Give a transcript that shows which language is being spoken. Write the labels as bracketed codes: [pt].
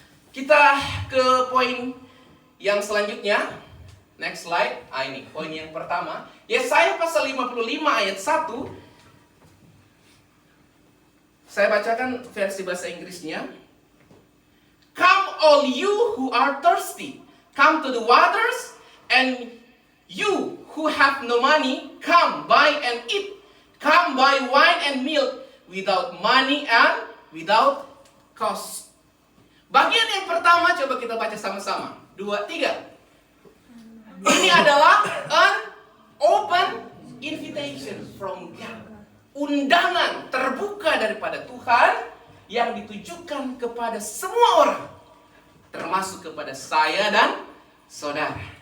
[id] Kita ke poin yang selanjutnya. [en] Next slide. [id] Ini poin yang pertama. Yesaya pasal 55 ayat 1. Saya bacakan versi bahasa Inggrisnya. [en] Come all you who are thirsty, come to the waters, and you who have no money, come buy and eat. Come buy wine and milk without money and without cost. [id] Bagian yang pertama coba kita baca sama-sama. 2, 3. Ini adalah [en] an open invitation from God. [id] Undangan terbuka daripada Tuhan yang ditujukan kepada semua orang, termasuk kepada saya dan saudara.